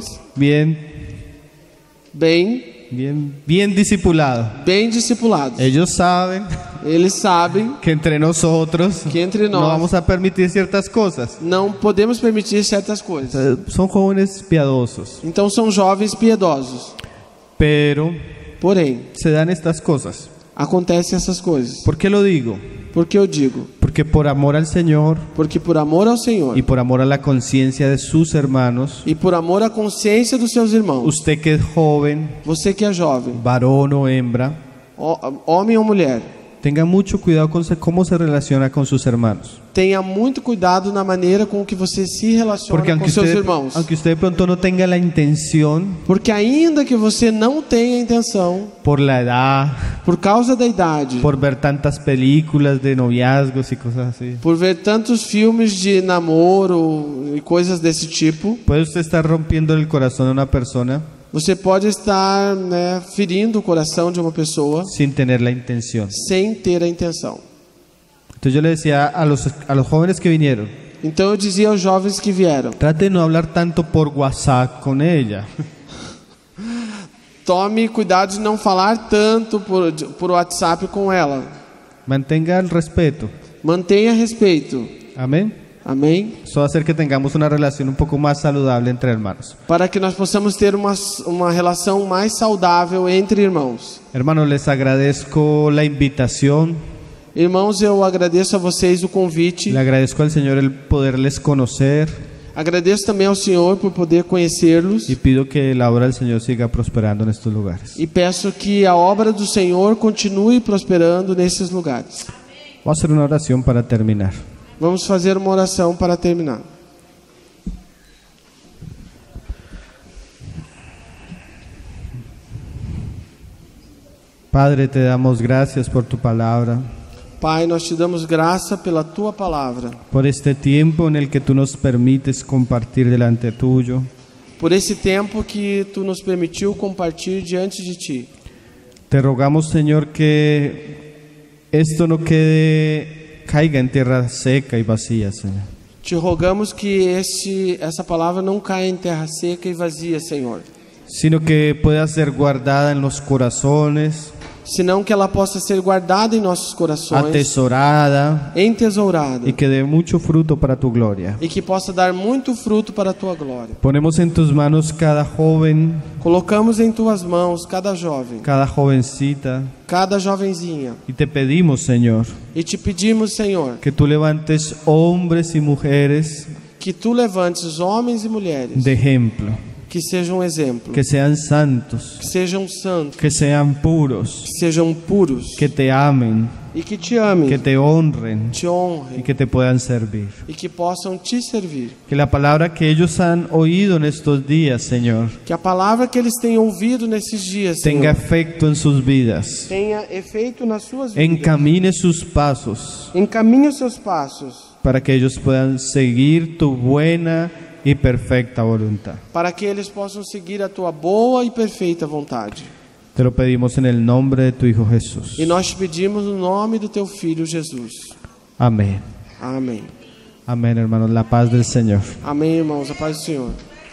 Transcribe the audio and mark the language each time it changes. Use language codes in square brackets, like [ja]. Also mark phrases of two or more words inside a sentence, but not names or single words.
[es] bien discipulado. [pt] bem discipulados. [es] Ellos saben [pt] Eles sabem [es] que entre nosotros [pt] que entre [es] no [pt] nós [es] vamos a permitir ciertas cosas. [pt] não podemos permitir certas coisas. [es] Son jóvenes piadosos, [pt] Então são jovens piedosos. [es] pero [pt] Porém, [es] se dan estas cosas. [pt] acontecem essas coisas. [es] ¿Por qué lo digo? [pt] Por que eu digo? [es] Porque por amor al Señor [pt] Porque por amor ao Senhor [es] y por amor a la conciencia de sus hermanos, [pt] e por amor à consciência dos seus irmãos, [es] usted que es joven, [pt] você que é jovem, [es] varón o hembra, [pt] homem ou mulher, [es] tenga mucho cuidado con cómo se relaciona con sus hermanos. [pt] tenha muito cuidado na maneira com que você se relaciona [es] Porque [pt] com seus irmãos. [es] aunque usted de pronto no tenga la intención, [pt] Porque ainda que você não tenha intenção, [es] por la edad, [pt] por causa da idade, [es] por ver tantas películas de noviazgos y cosas así, [pt] por ver tantos filmes de namoro e coisas desse tipo, [es] puede usted estar rompiendo el corazón de una persona [pt] você pode estar, ferindo o coração de uma pessoa [es] sin tener la intención. [pt] sem ter a intenção. [es] Entonces yo le decía a los jóvenes que vinieron, [pt] Então eu dizia aos jovens que vieram: [es] trate de no hablar tanto por WhatsApp con ella. [pt] tome cuidado de não falar tanto por WhatsApp com ela. [es] Mantenga el respeto. [pt] Mantenha respeito. [es] Amén. [pt] Amém? [es] Eso va a hacer que tengamos una relación un poco más saludable entre hermanos. [pt] Para que nós possamos ter uma relação mais saudável entre irmãos. [es] Hermanos, les agradezco la invitación. [pt] Irmãos, eu agradeço a vocês o convite. [es] Le agradezco al Señor el poderles conocer. [pt] Agradeço também ao Senhor por poder conhecê-los. [es] Y pido que la obra del Señor siga prosperando en estos lugares. [pt] E peço que a obra do Senhor continue prosperando nesses lugares. [es] Vamos a hacer una oración para terminar. [pt] Vamos fazer uma oração para terminar. [es] Padre, te damos gracias por tu palabra, [pt] Pai, nós te damos graça pela tua palavra, [es] por este tiempo en el que tú nos permites compartir delante tuyo. [pt] por esse tempo que tu nos permitiu compartilhar diante de ti. [es] Te rogamos, Señor, que esto no caiga en tierra seca y vacía, Señor. [pt] Te rogamos que essa palavra não caia em terra seca e vazia, Senhor, [es] Sino que pueda ser guardada en los corazones, [pt] senão que ela possa ser guardada em nossos corações, [es] atesorada, [pt] entesourada, [es] y que dé mucho fruto para tu gloria. [pt] e que possa dar muito fruto para a tua glória. [es] Ponemos en tus manos cada joven, [pt] Colocamos em tuas mãos cada jovem, [es] cada jovencita, [pt] cada jovenzinha, [es] y te pedimos, Señor, [pt] e te pedimos, Senhor, [es] que tú levantes hombres y mujeres [pt] que tu levantes homens e mulheres [es] de ejemplo, [pt] que sejam exemplo, [es] que sean santos, [pt] que sejam santos, [es] que sean puros, [pt] que sejam puros [es] que te amen, [pt] e que te amem, [es] que te honren [pt] te [es] y [pt] honrem [es] que te puedan servir. [pt] e que possam te servir. [es] Que la palabra que ellos han oído en estos días, Señor, [pt] Que a palavra que eles têm ouvido nesses dias, [es] tenga [pt] Senhor, [es] efecto en sus vidas, [pt] tenha efeito nas suas vidas. [es] encamine sus pasos [pt] Encaminhe os seus passos [es] para que ellos puedan seguir tu buena y perfecta voluntad. [pt] para que eles possam seguir a tua boa e perfeita vontade. [es] Te lo pedimos en el nombre de tu Hijo Jesús. [pt] E nós te pedimos no nome do teu Filho Jesus. [es] Amén. [pt] Amém. [es] Amén, hermanos. La paz del Señor. [pt] Amém, irmãos. A paz do Senhor.